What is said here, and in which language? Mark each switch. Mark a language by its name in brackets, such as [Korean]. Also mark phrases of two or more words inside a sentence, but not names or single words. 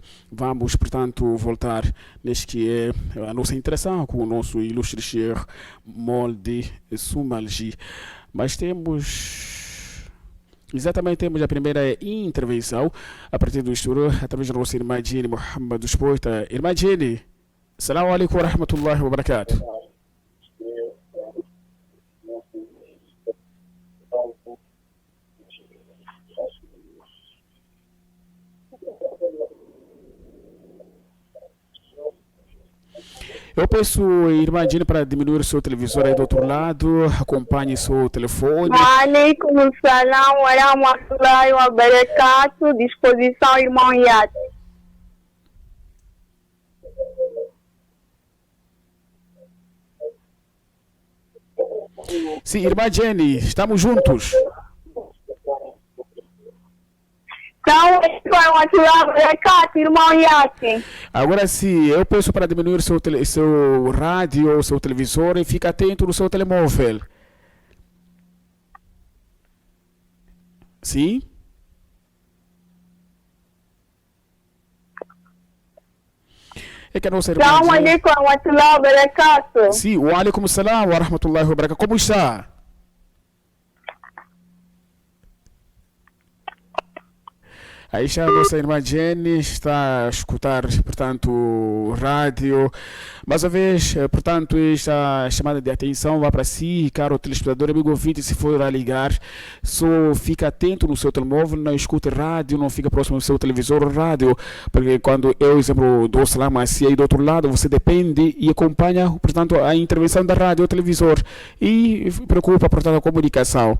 [Portuguese] Vamos, portanto, voltar neste que é a nossa interação com o nosso ilustre Sheikh Molde Sumalji. Mas temos a primeira intervenção a partir do estudo através da nossa irmã Jenny Muhammad dos Poeta. Irmã Jenny, [Arabic] السلام عليكم ورحمة الله وبركاته. [Portuguese] Eu peço, irmã Jenny, para diminuir o seu televisor aí do outro lado, acompanhe seu telefone. [Arabic] عليكم السلام ورحمة الله وبركاته. [Portuguese] Disposição, irmão Yat. Sim, irmã Jenny, estamos juntos. Irmão Yat. Agora sim, eu peço para diminuir seu rádio ou seu televisor e fique atento no seu telemóvel. Sim? É que a nossa irmã [Arabic] السلام عليكم ورحمة الله وبركاته. Sim, وعليكم السلام ورحمة الله وبركاته. [Portuguese] Como está? Aí já a nossa irmã Jenny está a escutar, portanto, rádio. Mais uma vez, portanto, esta chamada de atenção vai para si, caro telespectador, amigo ouvinte, se for a ligar, só fica atento no seu telemóvel, não escute rádio, não fica próximo do seu televisor ou rádio, porque quando eu, exemplo, dou salam assim aí do outro lado, você depende e acompanha, portanto, a intervenção da rádio ou televisor e preocupa, portanto, a comunicação.